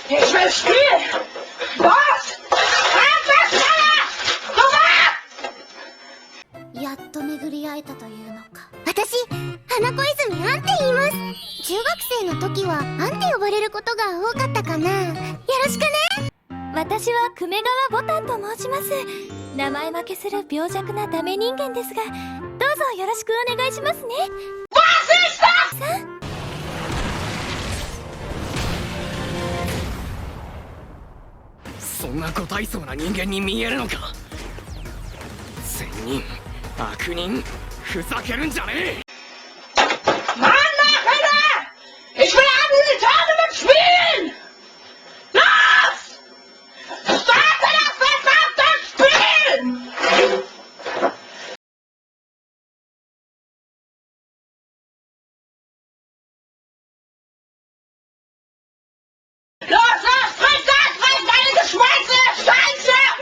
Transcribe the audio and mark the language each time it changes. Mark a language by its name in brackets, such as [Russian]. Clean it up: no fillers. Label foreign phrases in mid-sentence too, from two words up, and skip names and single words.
[German] Ich will spielen! Was? [Japanese] やっと巡り会えたというのか。私、花子泉アンって言います。中学生の時はアンって呼ばれることが多かったかな。よろしくね。私は久米川ボタンと申します。名前負けする病弱なダメ人間ですが、どうぞよろしくお願いしますね。そんな個体層な人間に見えるのか。善人、悪人、ふざけるんじゃねえ。 [German] Mann, Alter! Ich will ein Tournament spielen! Los! Starte das verdammte Spiel! Los, trink deine geschmolzene Scheiße!